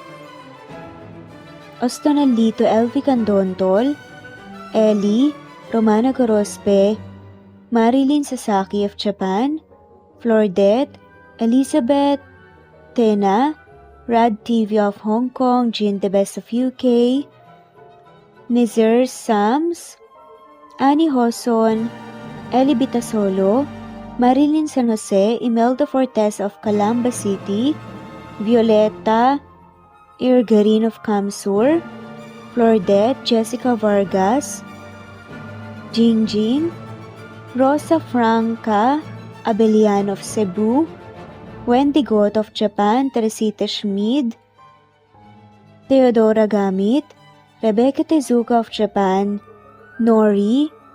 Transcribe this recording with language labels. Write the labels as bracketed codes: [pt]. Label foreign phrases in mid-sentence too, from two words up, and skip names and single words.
[en] Ostonaldito Elvi Candontol, Ellie, Romana Gorospe, Marilyn Sasaki of Japan, Flordet, Elizabeth, Tena, Rad TV of Hong Kong, Jean the Best of UK, Nizar Sams, Annie Hoson, Ellie Bitasolo, Marilyn San Jose, Imelda Fortes of Calamba City, Violeta Irgarin of Kamsur, Flordet, Jessica Vargas, Jingjing, Rosa Franca Abelian of Cebu, Wendy Goth of Japan, Teresita Schmid, Theodora Gamit, Rebecca Tezuka of Japan, Nori,